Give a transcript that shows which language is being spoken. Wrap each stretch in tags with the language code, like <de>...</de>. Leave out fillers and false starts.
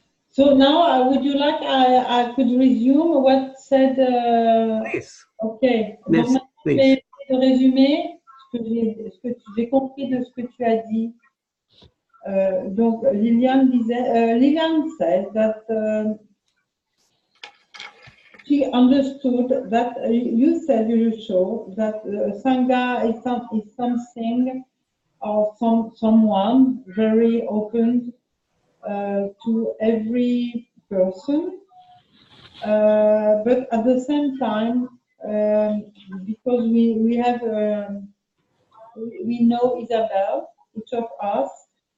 <en>So now, would you like I could resume what said? Please. Ok.</en> <fr>Merci, Donc, je</fr> <en>please.</en> <fr>vais résumer ce que j'ai compris de ce que tu as dit.</fr> <en>Donc, Liliane said that she understood that you said you show that Sangha is something or someone very open to every person, but at the same time, because we have we know Isabel, each of us.</en>